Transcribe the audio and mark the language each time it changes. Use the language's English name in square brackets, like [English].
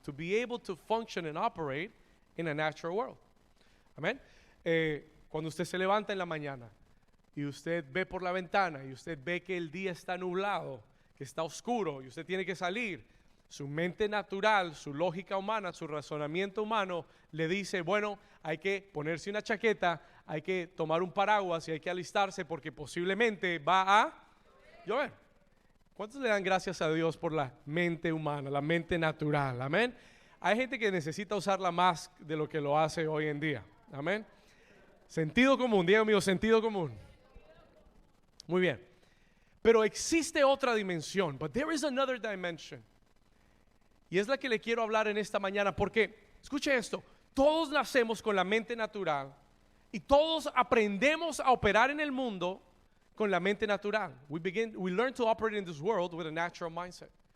[English] To be able to function and operate in a natural world. [Spanish] Amén. Cuando usted se levanta en la mañana y usted ve por la ventana y usted ve que el día está nublado, que está oscuro y usted tiene que salir, su mente natural, su lógica humana, su razonamiento humano le dice: bueno, hay que ponerse una chaqueta, hay que tomar un paraguas y hay que alistarse porque posiblemente va a llover. ¿Cuántos le dan gracias a Dios por la mente humana, la mente natural? Amén. Hay gente que necesita usarla más de lo que lo hace hoy en día. Amén. Sentido común, diga amigo, sentido común. Muy bien. Pero existe otra dimensión. [English] But there is another dimension. [Spanish] Y es la que le quiero hablar en esta mañana, porque, escuche esto, todos nacemos con la mente natural y todos aprendemos a operar en el mundo con la mente natural. [English] We learn to operate in this world with a natural mindset.